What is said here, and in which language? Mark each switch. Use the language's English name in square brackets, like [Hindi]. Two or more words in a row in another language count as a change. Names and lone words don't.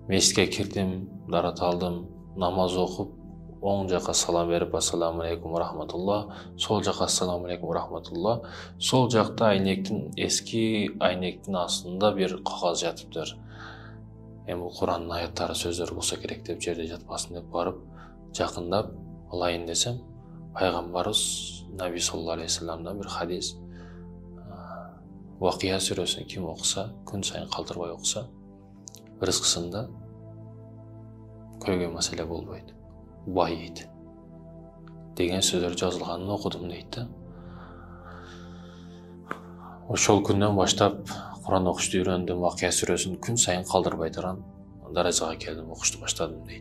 [Kyrgyz] Мешітке кирдим, дарат алдым, намаз окуп, оң жака салам берип, [Arabic] السلام عليكم رحمة الله, [Kyrgyz] сол жака [Arabic] السلام عليكم رحمة الله. [Kyrgyz] Сол жакта эски айнектин астында бир кагаз жатыптыр. Эми бул Курандын аяттары сөздөр болсо керек деп жерде жатпасын деп барып, жакындап алайын десем, пайгамбарыбыз Наби [Arabic] صلى الله عليه وسلم [Kyrgyz] бир хадис, Вакия сүрөсүн ким окуса, күн сайын калтырбай окуса, рызкысында көйгөй маселе болбойт, байыйт деген сөздөр жазылганын окудум дейт да. Ошол күндөн баштап Куран окушту үйрөндүм, Вакия сүрөсүн күн сайын калтырбай турган даражага келдим, окушту баштадым дейт.